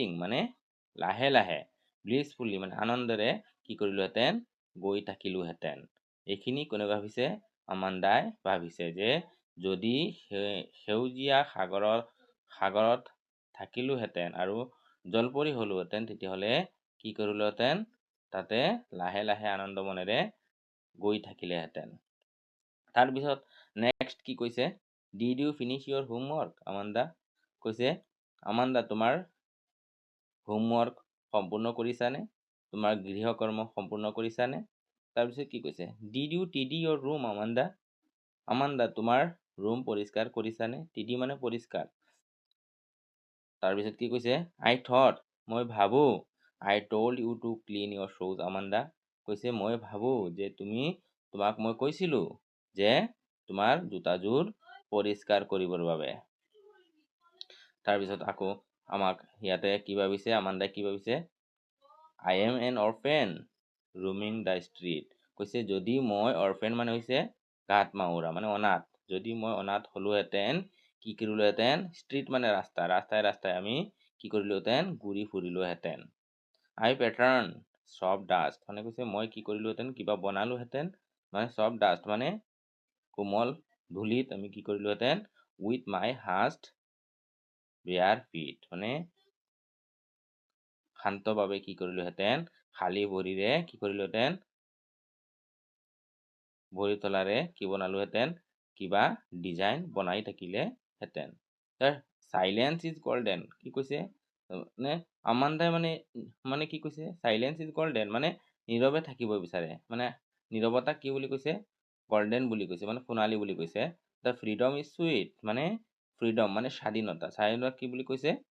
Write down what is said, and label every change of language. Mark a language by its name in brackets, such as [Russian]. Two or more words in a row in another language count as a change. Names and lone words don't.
[Assamese] মানে লাহে লাহে ব্লিছফুলি মানে আনন্দৰে কি কৰিলোহেঁতেন গৈ থাকিলোহেঁতেন এইখিনি কোনে ভাবিছে আমাণ্ডাই ভাবিছে যে যদি সেউজীয়া সাগৰত থাকিলোহেঁতেন আৰু জলপৰী হলোহেঁতেন তেতিয়াহ'লে কি কৰিলোহেঁতেন তাতে লাহে লাহে আনন্দ মনেৰে গৈ থাকিলেহেঁতেন তাৰপিছত নেক্সট কি কৈছে [English] did you finish your [Assamese] homework আমাণ্ডা কৈছে আমাণ্ডা তোমাৰ হোমৱৰ্ক সম্পূৰ্ণ কৰিছানে তোমাৰ গৃহকৰ্ম সম্পূৰ্ণ কৰিছানে তাৰপিছত কি কৈছে [English] did you tidy your room [Assamese] আমাণ্ডা তোমাৰ ৰুম পৰিষ্কাৰ কৰিছানে tidy মানে পৰিষ্কাৰ তাৰপিছত কি কৈছে [English] I thought [Assamese] মই ভাবো [English] I told you to clean your shoes [Assamese] আমাণ্ডা কৈছে মই ভাবো যে তোমাক মই কৈছিলো যে তোমাৰ জোতাযোৰ পৰিষ্কাৰ কৰিবৰ বাবে তাৰপিছত আকৌ আমাক ইয়াতে কি ভাবিছে আমাণ্ডাই কি ভাবিছে [English] I am an orphan roaming the street [Assamese] কৈছে যদি মই orphan মানে হৈছে গাত মাউৰা মানে অনাথ যদি মই অনাথ হলোহেঁতেন কি কৰিলোহেঁতেন ষ্ট্ৰীট মানে ৰাস্তাই ৰাস্তাই আমি কি কৰিলোহেঁতেন ঘূৰি ফুৰিলোহেঁতেন [English] I pattern soft dust [Assamese] মানে কৈছে মই কি কৰিলোহেঁতেন কিবা বনালোহেঁতেন মানে [English] soft dust [Assamese] মানে কোমল ধূলিত আমি কি কৰিলোহেঁতেন [English] with my hushed bare feet [Assamese] মানে শান্তভাৱে কি কৰিলোহেঁতেন খালী ভৰিৰে কি কৰিলোহেঁতেন ভৰি তলাৰে কি বনালোহেঁতেন কিবা ডিজাইন বনাই থাকিলেহেঁতেন [English] silence is golden [Assamese] কি কৈছে মানে আমান্দাই মানে কি কৈছে [English] silence is golden [Assamese] মানে নীৰৱে থাকিব বিচাৰে মানে নীৰৱতা কি বুলি কৈছে গল্ডেন বুলি কৈছে মানে সোণালী বুলি কৈছে [English] the freedom is sweet [Assamese] মানে ফ্ৰীডম মানে স্বাধীনতা কি বুলি কৈছে